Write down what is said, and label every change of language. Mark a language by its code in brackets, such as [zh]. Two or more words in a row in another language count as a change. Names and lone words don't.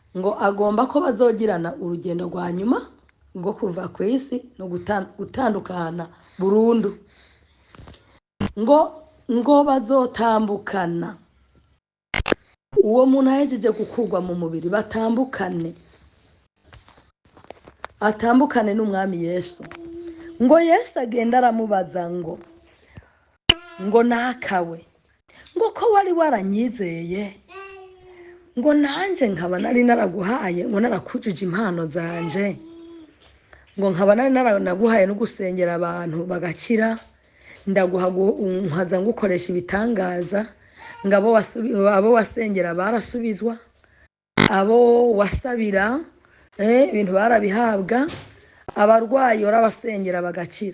[rn] ngo agomba ko bazogirana urugendo rwa nyuma rwo kuva ku isi no gutandukana burundu, ngo bazotambukana. Uwo muntu ahejeje gukurwa mu mubiri batambukane, atambukane n'umwami Yesu. Ngo Yesu agenda aramubaza ngo nakawe, ngo ko wari waranyizeye, ngo nanje nkaba nari naraguhaye, ngo narakujije impano zanje, ngo nkaba nari naranaguhaye no gusengera abantu bagakira, ndaguha nkaza ngukoresha ibitangaza, ngabo abo wasengera barasubizwa, abo wasabira ibintu barabihabwa, abarwayi urabasengera bagakira.